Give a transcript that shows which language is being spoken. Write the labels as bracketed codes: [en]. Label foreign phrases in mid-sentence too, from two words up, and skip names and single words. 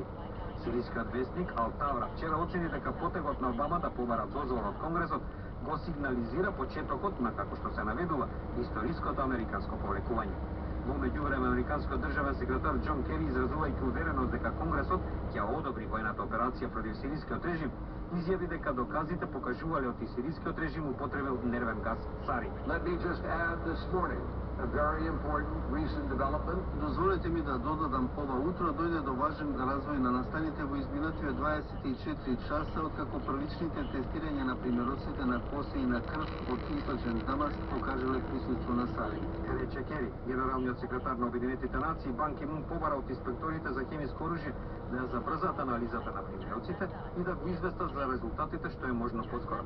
[mk] Сирискиот вестник Ал Тавра вчера оцени дека потегот на Обама да побара дозвола од Конгресот го сигнализира почетокот на, како што се наведува, историското американско повлекување. Во меѓувреме, американскиот државен секретар Џон Кери, изразувајќи увереност дека Конгресот ќе одобри воената операција против сирискиот режим, изјави дека доказите покажувале од сирискиот режим употребил нервен газ сарин. [en] Let me just add this morning a very important recent development. [mk] Дозволете ми да додадам, ова утро дојде до важен развој на настаните во изминативе 24 часа, откако првичните тестирања на примероците на коси и на крв од источен Дамаск покажале присуство на сарин. Рече Кери, генералниот секретар на Обединетите нации Бан Ки Мун побара од инспекторите за хемиско оружје да забрзат анализата на примероците и да го известат за резултатите што е можно поскоро.